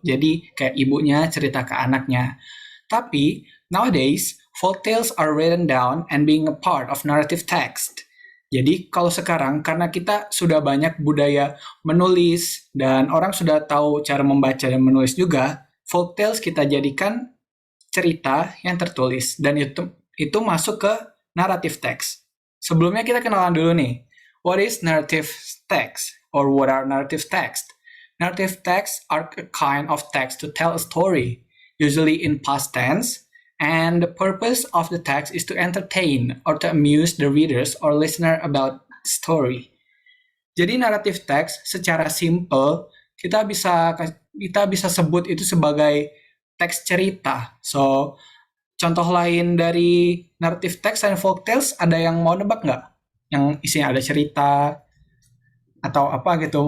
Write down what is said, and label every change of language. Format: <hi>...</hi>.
<id>Jadi, kayak ibunya cerita ke anaknya. Tapi,</id> <en>nowadays, folk tales are written down and being a part of narrative text.</en> <id>Jadi kalau sekarang karena kita sudah banyak budaya menulis dan orang sudah tahu cara membaca dan menulis juga, folk tales kita jadikan cerita yang tertulis dan itu masuk ke narrative text. Sebelumnya kita kenalan dulu nih.</id> <en>What is narrative text or what are narrative text? Narrative texts are a kind of text to tell a story, usually in past tense, and the purpose of the text is to entertain or to amuse the readers or listener about the story.</en> <id>Jadi narrative text secara simple kita bisa sebut itu sebagai teks cerita. So contoh lain dari narrative text dan folk tales ada yang mau nebak nggak? Yang isinya ada cerita atau apa gitu?</id>